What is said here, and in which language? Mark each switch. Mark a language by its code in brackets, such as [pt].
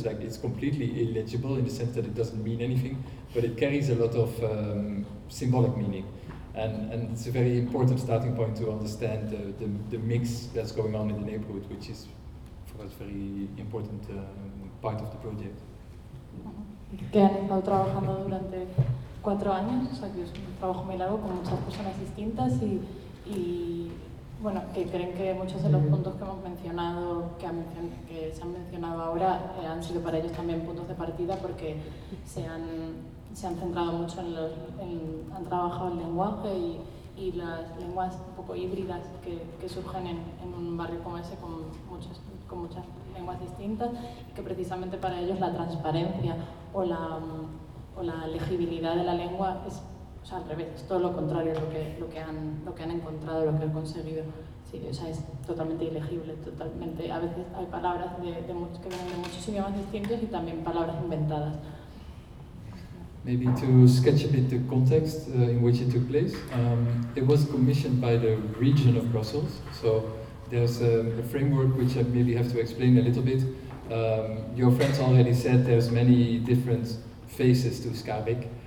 [en] It's like it's completely illegible in the sense that it doesn't mean anything, but it carries a lot of symbolic meaning. And it's a very important starting point to understand the mix that's going on in the neighborhood, which is for us very important part of the project. [es] Que han estado trabajando durante 4 años, o sea, que es un trabajo muy largo con muchas personas distintas y bueno, que creen que muchos de los puntos que hemos mencionado, que se han mencionado ahora, han sido para ellos también puntos de partida porque se han centrado mucho han trabajado el lenguaje y las lenguas un poco híbridas que surgen en un barrio como ese con muchas lenguas distintas, y que precisamente para ellos la transparencia o la legibilidad de la lengua es, o sea, al revés, es todo lo contrario a lo que han encontrado, lo que han conseguido. Sí, o sea, es totalmente ilegible, totalmente. A veces hay palabras que vienen de muchos idiomas distintos y también palabras inventadas. [en] Maybe to sketch a bit the context in which it took place. It was commissioned by the region of Brussels. So there's a framework which I maybe have to explain a little bit. Your friends already said there's many different faces to Skabik.